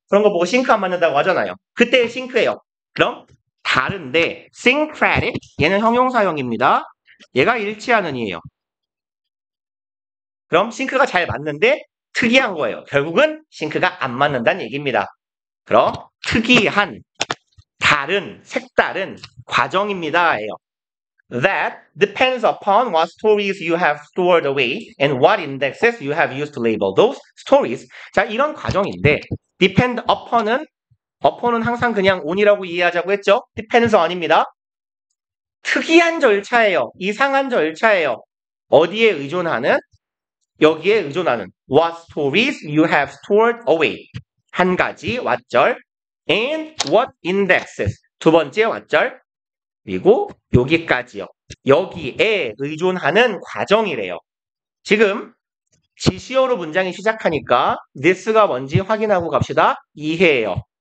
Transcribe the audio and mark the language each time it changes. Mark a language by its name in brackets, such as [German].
[Korean] 그런 거 보고 싱크 안 맞는다고 하잖아요. 그때 싱크예요. 그럼 다른데 syncratic 얘는 형용사형입니다. 얘가 일치하는 이에요. 그럼 싱크가 잘 맞는데 특이한 거예요. 결국은 싱크가 안 맞는다는 얘기입니다. 그럼 특이한, 다른, 색다른 과정입니다. 예요. [English] That depends upon what stories you have stored away and what indexes you have used to label those stories. [Korean] 자, 이런 과정인데 depend upon은 항상 그냥 on이라고 이해하자고 했죠. depends on입니다. 특이한 절차예요. 이상한 절차예요. 어디에 의존하는? 여기에 의존하는 [English] what stories you have stored away. [Korean] 한 가지 왓절 [English] and what indexes. [Korean] 두 번째 왓절 그리고 여기까지요. 여기에 의존하는 과정이래요. 지금 지시어로 문장이 시작하니까 this가 뭔지 확인하고 갑시다. 이해예요.